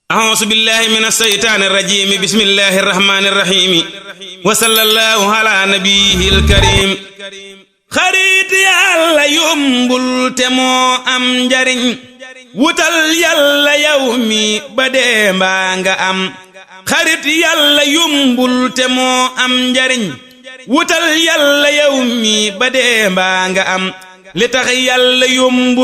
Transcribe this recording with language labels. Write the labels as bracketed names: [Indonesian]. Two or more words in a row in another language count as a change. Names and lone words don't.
[Arabic] أعوذ بالله من الشيطان الرجيم بسم الله الرحمن الرحيم وصلى الله على نبيه الكريم [Wolof] xarit yàlla yombul te moo am njariñ wutal yàlla yow mi ba dee mbaa nga am xarit yàlla yombul te moo am njariñ wutal yàlla yow mi ba dee mbaa nga am li tax yàlla yombul